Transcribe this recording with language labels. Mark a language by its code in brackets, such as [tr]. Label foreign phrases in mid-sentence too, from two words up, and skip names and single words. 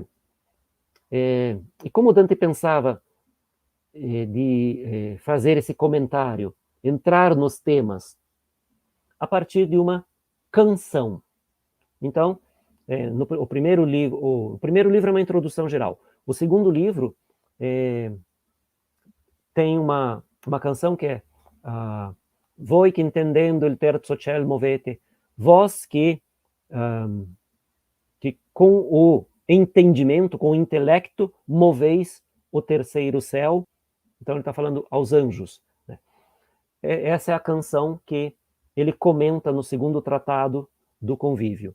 [pt] E como Dante pensava de fazer esse comentário, entrar nos temas, a partir de uma canção. Então, o primeiro livro é uma introdução geral. O segundo livro tem uma canção que é [it] Voi que entendendo il terzo ciel movete, [pt] vós que com o entendimento, com o intelecto, moveis o terceiro céu. Então ele está falando aos anjos, né? Essa é a canção que ele comenta no segundo tratado do Convívio.